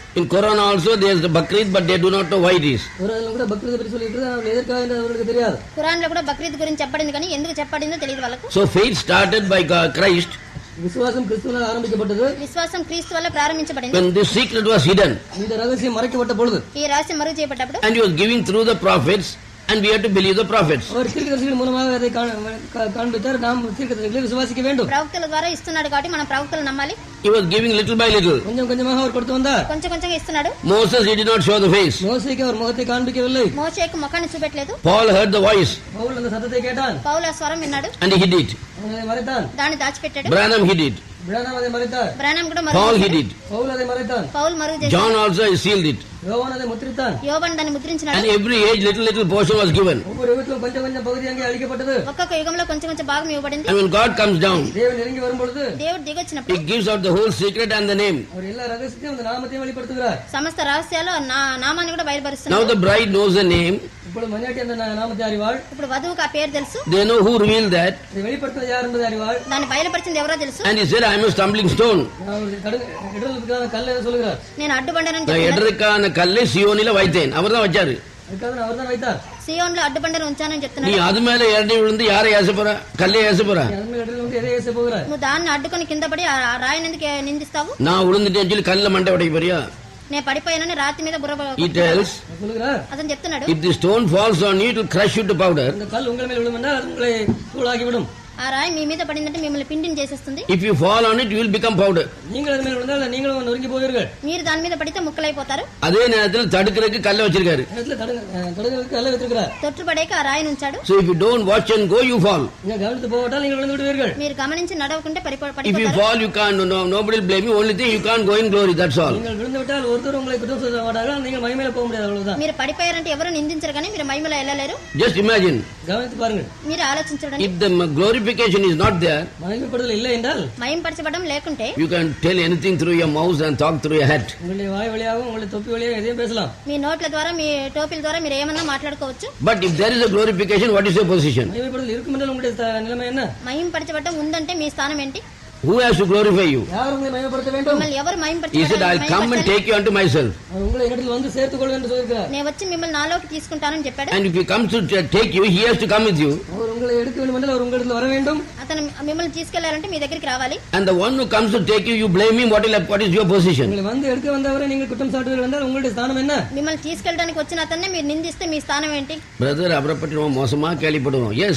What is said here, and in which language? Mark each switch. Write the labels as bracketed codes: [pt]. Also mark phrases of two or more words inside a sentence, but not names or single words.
[en] In Quran also there is the Bakrid, but they do not know why it is. [ta] குர்ஆன்ல கூட பக்ரீத் பற்றி சொல்லியிருக்கிறது, அவங்க எதற்காக என்று அவங்களுக்கு தெரியாது. [te] ఖురాన్లో కూడా బక్రీద్ గురించి చెప్పబడింది, కానీ ఎందుకు చెప్పబడిందో తెలియదు వాళ్ళకు. [en] So faith started by Christ. [ta] விசுவாசம் கிறிஸ்துவால் ஆரம்பிக்கப்பட்டது. [te] విశ్వాసం క్రీస్తు వల్ల ప్రారంభించబడింది. [en] When this secret was hidden. [ta] இந்த ரகசியம் மறைக்கப்பட்ட பொழுது. [te] ఈ రహస్యం మరుగు చేయబడ్డప్పుడు. [en] And he was giving through the prophets. And we have to believe the prophets. [ta] அவர் தீர்க்கதரிசிகள் மூலமாக அதை காண்பித்தார். நாம் தீர்க்கதரிசிகளை விசுவாசிக்க வேண்டும். [te] ప్రవక్తల ద్వారా ఇస్తున్నాడు కాబట్టి మనం ప్రవక్తలు నమ్మాలి. [en] He was giving little by little. [ta] கொஞ்சம் கொஞ்சமாக அவர் கொடுத்து வந்தார். [te] కొంచెం కొంచెంగా ఇస్తున్నాడు. [en] Moses he did not show the face. [ta] மோசேக்கு அவர் முகத்தை காண்பிக்கவில்லை. [te] మోషేకు ముఖాన్ని చూపెట్టలేదు. [en] Paul heard the voice. [ta] பவுல் அந்த சத்தத்தை கேட்டான். [te] పౌలు ఆ స్వరం విన్నాడు. [en] And he hid it. [ta] அவனை மறைத்தான். [te] దాన్ని దాచిపెట్టాడు. [en] Branham hid it. [ta] பிரானம் அதை மறைத்தார். [te] బ్రానమ్ కూడా Paul మరుగు [en] hid it. [ta] பவுல் அதை மறைத்தான். [te] పౌలు మరుగు చేశాడు. [en] John also sealed it. [ta] யோவான் அதை முத்திரித்தான். [te] యోబను దాన్ని ముద్రించినాడు. [en] And every age little portion was given. [ta] ஒவ்வொரு யுகத்திலும் கொஞ்சம் கொஞ்சம் பகுதி அங்கே அளிக்கப்பட்டது. [te] ఒక్కొక్క యుగంలో కొంచెం కొంచెం భాగం ఇవ్వబడింది. [en] And when God comes down, [ta] தேவன் நெருங்கி வரும்பொழுது [te] దేవుడు దిగొచ్చినప్పుడు [en] he gives out the whole secret and the name. [ta] அவர் எல்லா ரகசியத்தையும் அந்த நாமத்தையும் வெளிப்படுத்துகிறார். [te] సమస్త రహస్యాలు నామాన్ని కూడా [en] Now [te] బయలుపరుస్తున్నాడు. [en] the bride knows the name. [ta] இப்பொழுது மணியாட்டி அந்த நாமத்தை அறிவாள். [te] ఇప్పుడు వధువుకు ఆ పేరు తెలుసు. [en] They know who revealed that. [ta] இதை வெளிப்படுத்துவது யார் என்பதை அறிவாள். [te] దాన్ని బయలుపరిచింది ఎవరో తెలుసు. [en] And he said, I am a stumbling stone. [ta] இடர்களுக்கான கல் என்று சொல்கிறார். [te] నేను అడ్డుబండనని [ta] நான் [te] చెప్తున్నాడు. [ta] எதற்கான கல்லை சியோனில வைத்தேன். அவர்தான் வச்சாரு. அதுக்காக அவர் தான் வைத்தார். [te] సియోన్లో అడ్డుబండను ఉంచానని [ta] நீ [te] చెప్తున్నాడు. [ta] அது மேல இறங்கி விழுந்து யாரை ஏச போற? கல்லை ஏச போற? அதன் மேல் இடர்கள் வந்து எதை ஏச போகிறார்? [te] నువ్వు దాన్ని అడ్డుకొని కింద పడి ఆ రాయిని ఎందుకు నిందిస్తావు? [ta] நான் விழுந்துட்டேன்னு சொல்லி கல்ல மண்டை உடைக்க போறியா? [te] నేను పడిపోయానని రాతి మీద బుర్ర [en] He tells, [ta] சொல்கிறார். [te] అతను చెప్తున్నాడు. [en] if the stone falls on you, it will crush you to powder. [ta] இந்த கல் உங்கள் மேல் விழும் என்றால் அது உங்களை தூளாக்கி விடும். [te] ఆ రాయి మీ మీద పడిందంటే మిమ్మల్ని పిండిని చేసేస్తుంది. [en] If you fall on it, you will become powder. [ta] நீங்கள் அதன் மேல் விழுந்தால் நீங்களும் நொறுங்கி போவீர்கள். [te] మీరు దాని మీద పడితే ముక్కలైపోతారు. [ta] அதே நேரத்தில் தடுக்கிறதுக்கு கல்லை வச்சிருக்காரு. இடத்துல தடுக்கிறதுக்கு கல்லை வைத்திருக்கிறார். [te] తొట్టుపడేక ఆ రాయిని ఉంచాడు. [en] So if you don't watch and go, you fall. [ta] நீங்கள் கவனித்து போகட்டால் நீங்கள் விழுந்து விடுவீர்கள். [te] మీరు గమనించి నడవకుంటే [en] If you [te] పడిపోతారు. [en] fall, you can't. Nobody will blame you. Only thing you can't go in glory. That's all. [ta] நீங்கள் விழுந்து விட்டால் ஒருத்தர் உங்களை குற்றம் சொல்ல மாட்டார்கள். நீங்கள் மகிமையில போக முடியாது, அவ்வளவுதான். [te] మీరు పడిపోయారంటే ఎవరు నిందించరు, కానీ మీరు మహిమలో వెళ్ళలేరు. [en] Just imagine. [ta] கவனித்து பாருங்கள். [te] మీరు ఆలోచించండి. [en] If the glorification is not there, [ta] மகிமைப்படுதல் இல்லை என்றால் [te] మహింపరచబడం లేకుంటే [en] you can tell anything through your mouth and talk through your head. [ta] உங்களுடைய வாய் வழியாகவும் உங்களுடைய தொப்பி வழியாக எதையும் பேசலாம். [te] మీ నోట్ల ద్వారా మీ టోపీల ద్వారా మీరు ఏమన్నా మాట్లాడుకోవచ్చు. [en] But if there is a glorification, what is your position? [ta] மகிமைப்படுதல் இருக்கும் என்றால் உங்களுடைய நிலைமை என்ன? [te] మహింపరచబడడం ఉందంటే మీ స్థానం ఏంటి? [en] Who has to glorify you? [ta] யார் உங்களை மகிமைப்படுத்த வேண்டும்? [te] మిమ్మల్ని ఎవరు [en] He said, [te] మహింపరచబడాలి? [en] I'll come and take you unto myself. [ta] அவர் உங்களை இடத்தில் வந்து சேர்த்துக் கொள்வேன் என்று சொல்கிறார். [te] నేను వచ్చి మిమ్మల్ని నాలోకి తీసుకుంటానని చెప్పాడు. [en] And if he comes to take you, he has to come with you. [ta] அவர் உங்களை எடுக்க வேண்டும் என்றால் அவர் உங்களிடத்தில் வர வேண்டும். [te] అతను మిమ్మల్ని తీసుకెళ్లారంటే మీ దగ్గరికి రావాలి. [en] And the one who comes to take you, you blame him. What is your position? [ta] உங்களை வந்து எடுக்க வந்தவரை நீங்கள் குற்றம் சாட்டுவீர்கள் என்றால் உங்களுடைய ஸ்தானம் என்ன? [te] మిమ్మల్ని తీసుకెళ్ళడానికి వచ్చిన అతన్నే మీరు నిందిస్తే మీ స్థానం ఏంటి? [en] Brother, [ta] அவரை பற்றி நம்ம மோசமா கேள்விப்படுவோம். [en] Yes.